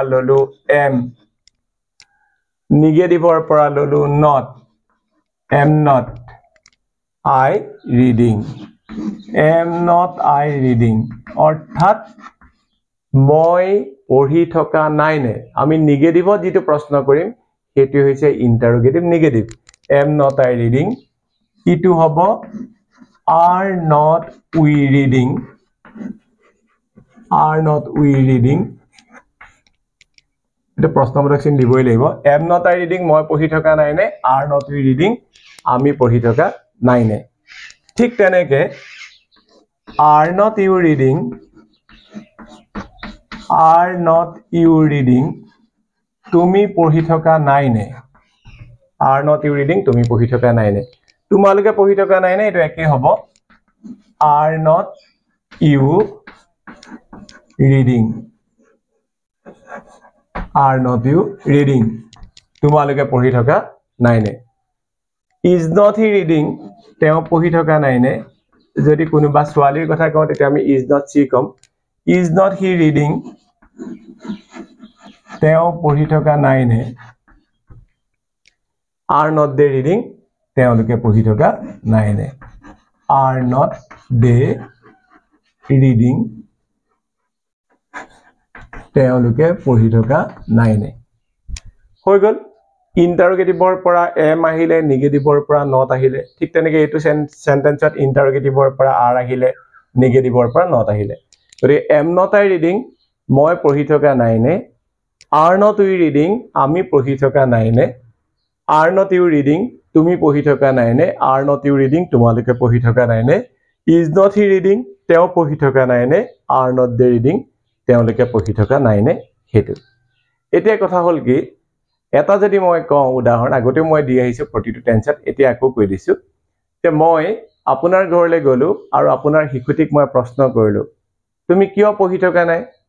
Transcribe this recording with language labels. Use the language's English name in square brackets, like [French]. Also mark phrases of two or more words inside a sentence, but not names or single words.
[Assamese] ললো [English] am negative [Assamese] পৰা ললো [English] not am not I reading am not I reading [Assamese] অৰ্থাৎ মই পঢ়ি থকা নাই নে আমি নিগেটিভত যেটো প্ৰশ্ন কৰিম হেতু হৈছে [English] interrogative negative am not I reading [Assamese] ইটো হ'ব [English] are not we reading [Assamese] এটা প্ৰশ্নবোধক চিন দিবই লাগিব [English] am not I reading [Assamese] মই পঢ়ি থকা নাই নে [English] are not we reading [Assamese] আমি পঢ়ি থকা নাই নে ঠিক তেনেকে [English] are not you [Assamese] reading তুমি পঢ়ি থকা নাই নে [English] are not you reading [Assamese] তুমি পঢ়ি থকা নাই নে তোমালোকে পঢ়ি থকা নাই নে এটো একে হ'ব [English] are not you reading [Assamese] তোমালোকে পঢ়ি থকা নাই নে [English] is not he reading [Assamese] তেওঁ পঢ়ি থকা নাই নে যদি কোনোবা ছোৱালীৰ কথা কওঁ তেতিয়া আমি [English] is not she [Assamese] কম [English] is not he reading [Assamese] তেওঁ পঢ়ি থকা নাই নে [English] are not they reading [Assamese] তেওঁলোকে পঢ়ি থকা নাই নে [English] are not they reading [Assamese] তেওঁলোকে পঢ়ি থকা নাই নে হৈ গল ইন্টাৰোগেটিভৰ পৰা am আহিলে নেগেটিভৰ পৰা not আহিলে ঠিক তেনেকৈ এইটো [English] sentence interrogative [Assamese] পৰা are আহিলে নেগেটিভৰ পৰা not আহিলে গতিকে [English] am not I reading [Assamese] মই পঢ়ি থকা নাই নে are [English] not we reading [Assamese] আমি পঢ়ি থকা নাই নে [English] are not you reading [Assamese] তুমি পঢ়ি থকা নাই নে [English] are not you reading [Assamese] তোমালোকে পঢ়ি থকা নাই নে [English] is not he reading [Assamese] তেওঁ পঢ়ি থকা নাই নে [English] are not they reading [Assamese] তেওঁলোকে পঢ়ি থকা নাই নে হেতু এতিয়া কথা হল কি এটা যদি মই কওঁ উদাহৰণ আগতে মই দি আহিছো প্ৰতিটো টেন্সত এতিয়া আকৌ কৈ দিছো যে মই আপোনাৰ ঘৰলৈ গলো আৰু আপোনাৰ শিশুটিক মই প্ৰশ্ন কৰিলো তুমি কিয় পঢ়ি থকা নাই